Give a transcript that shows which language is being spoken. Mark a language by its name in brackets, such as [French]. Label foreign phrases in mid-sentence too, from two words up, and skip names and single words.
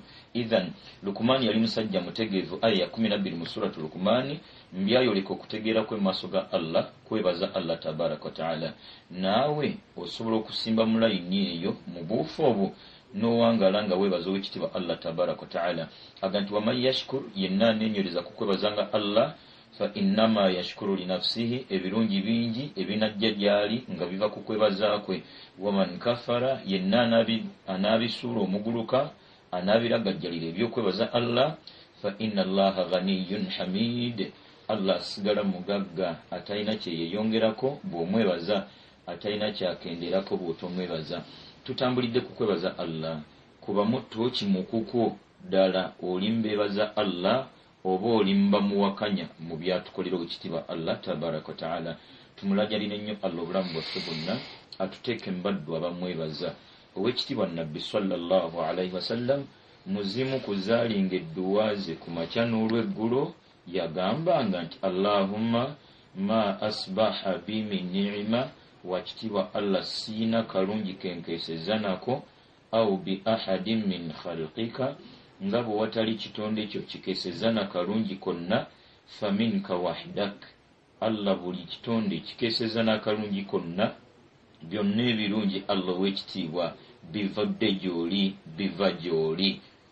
[Ganda] Idhan Lukumaani yali musajja mutegeevu. Aya 12 mu suratu Lukumaani mbyayoleka okutegeera kwe maaso ga Allah kwebaza Allah [Arabic] تبارك وتعالى. [Ganda] Naawe osobola okusimba mu layini eyo mu buufu obwo n'owangala nga weebaza ow'ekitiibwa Allah [Arabic] تبارك وتعالى. [Ganda] Aga nti [Arabic] ومن يشكر [Ganda] yenna aneenyereza ku kwebazanga Allah [Arabic] فإنما يشكر لنفسه. [Ganda] Ebirungi bingi ebinajja gy'ali nga biva ku kwebaza kwe. [Arabic] ومن كفر [Ganda] yenna anaabisuula omuguluka anaabiragajjalira ebyokwebaza Allah [Arabic] فإن الله غني حميد. [Ganda] Allah asigala mugagga atalina kyeyeyongerako bw'omwebaza, atalina kyakenderako bw'otomwebaza. Tutambulidde ku kwebaza Allah kuba mutto kimukuko ddala olimbeebaza Allah oba olimba muwakanya mu byatukolera ekitiibwa Allah [Arabic] تبارك وتعالى. [Ganda] Tumulajalire nnyo Allah obulamu bwaffe bwonna atuteeke mbaddu abamwebaza. Ow'ekitiibwa Nabbi [Arabic] صلى الله عليه وسلم [Ganda] muzimu kuzaalinga edduwa ze ku makya n'olweggulo yagambanga nti [Arabic] اللهم ما أصبح بي من نعمة, [Ganda] wakitiibwa Allah siina kalungi kenkeeseza nako, [Arabic] أو بأحد من خلقك, [Ganda] nga bwe watali kitonde ekyo kikeeseza na kalungi konna, [Arabic] فمنك وحدك, [Ganda] Allah buli kitonde kikeeseza n'akalungi konna. Byonna ebirungi Allah w'ekitiibwa bivadde gy'oli, biva gy'oli.